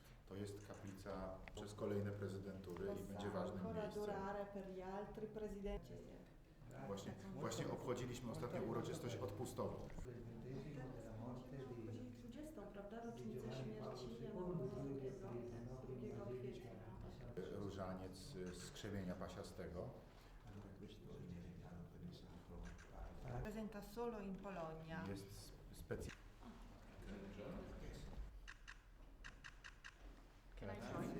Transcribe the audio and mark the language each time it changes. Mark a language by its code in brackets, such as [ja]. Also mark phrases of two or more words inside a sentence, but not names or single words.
[pl] To jest kaplica przez kolejne prezydentury i będzie ważnym [it] ancora [pl] miejscem. [it] durare per gli altri presidenti. [pl] Właśnie obchodziliśmy ostatnio uroczystość odpustową. Obchodzili 20, prawda? Rocznicę śmierci Jana Pawła II, 2 kwietnia. Różaniec z krzewienia pasiastego. [it] Presenta solo in Polonia. [pl] Jest specjalny. [en] Can I try?